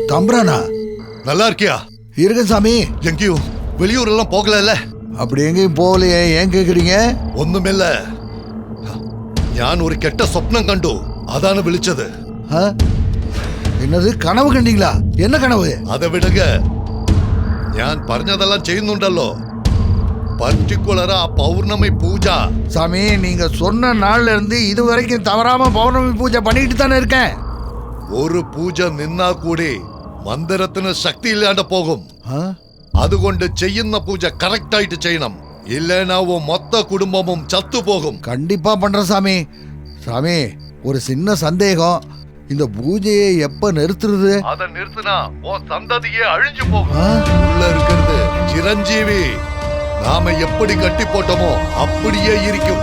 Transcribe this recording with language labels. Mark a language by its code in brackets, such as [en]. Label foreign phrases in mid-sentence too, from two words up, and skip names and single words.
[ta] தம்பரானா? நல்லா இருக்கியா? இருக்கேன் சாமி. எங்கேயும் வெளியூர் எல்லாம் போகல? அப்படி எங்கேயும் போகலையே, ஏன் கேக்குறீங்க? [ml] ഒന്നുമില്ല, ഞാൻ ഒരു കെട്ട സ്വപ്നം കണ്ടു, അതാണ് വിളിച്ചത്. [ta] என்னது கனவு கண்டீங்களா? என்ன கனவு? அதை விடுங்க, [ml] ഞാൻ പറഞ്ഞതെല്ലാം ചെയ്യുന്നുണ്ടല്ലോ. [ta] பர்டிகுலரா பௌர்ணமி பூஜா. சாமி நீங்க சொன்ன நாள்ல இருந்து இது வரைக்கும் தவறாம பௌர்ணமி பூஜை பண்ணிட்டு தானே இருக்கேன். [ml] ഒരു പൂജ നിന്നാ കൂടി മന്ദിരത്തിന് ശക്തി ഇല്ലാണ്ട് പോകും. അതുകൊണ്ട് ചെയ്യുന്ന പൂജ കറക്റ്റ് ആയിട്ട് ചെയ്യണം, [ta] இல்லைனா மொத்த குடும்பமும் சத்து போகும். கண்டிப்பா பண்றேன் சாமி. சாமி ஒரு சின்ன சந்தேகம், இந்த பூஜையை எப்ப நிறுத்துறது? அதை நிறுத்தினா உன் சந்ததியே அழிஞ்சு போகும். உள்ள இருக்கிறது சிரஞ்சீவி, நாம எப்படி கட்டி போட்டோமோ அப்படியே இருக்கும்.